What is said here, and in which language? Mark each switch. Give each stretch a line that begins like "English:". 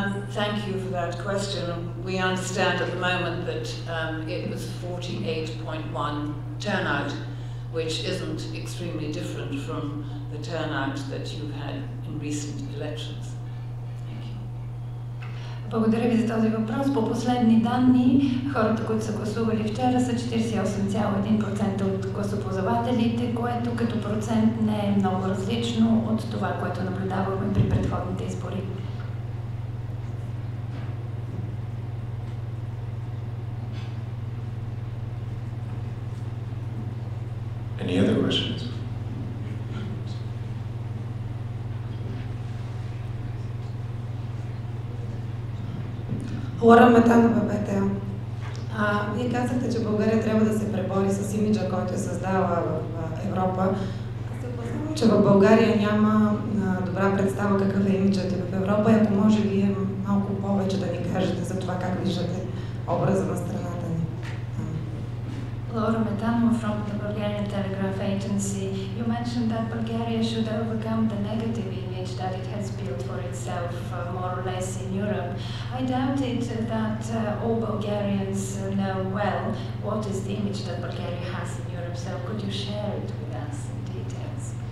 English: Thank you for that question. We understand at the moment that it was 48.1 turnout, which isn't extremely different from the turnout that you've had in recent elections. Thank you.
Bulgarian: Благодаря ви за този въпрос. По последни данни, хората, които са гласували вчера, са 48,1% от гласоподавателите, което като процент не е много различно от това, което наблюдавахме при предходните избори.
English: Any other questions?
Bulgarian: Лора Метанова, БТА. Вие казахте, че България трябва да се пребори с имиджа, който е създала в Европа. Аз се опасявам, че в България няма добра представа какъв е имиджът в Европа и ако може вие малко повече да ни кажете за това как виждате образа на страната ни.
English: Laura Metanova from the Bulgarian Telegraph Agency. You mentioned that Bulgaria should overcome the negative image that it has built for itself more or less in Europe. I doubted that all Bulgarians know well what is the image that Bulgaria has in Europe, so could you share it with us in details?